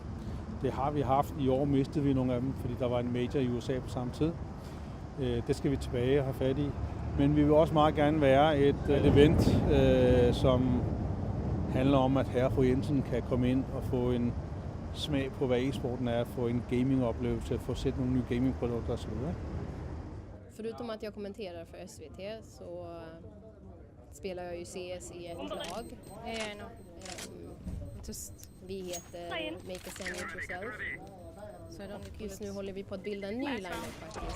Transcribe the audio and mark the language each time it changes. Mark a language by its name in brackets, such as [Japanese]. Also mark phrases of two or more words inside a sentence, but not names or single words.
[Danish] Det har vi haft. I år mistede vi nogle af dem, fordi der var en major i USA på samme tid. Det skal vi tilbage og have fat i. Men vi vil også meget gerne være et event, som handler om, at herre og fru Jensen kan komme ind og få en smag på, hvad e-sporten är, få en gamingoplevelse, få sett nogle nye gamingprodukter osv. [Swedish] Förutom att jag kommenterar för SVT så spelar jag ju CS i ett lag. Vi heter Make a Sandwich Yourself. Och just nu håller vi på att bilda en ny line-up faktiskt.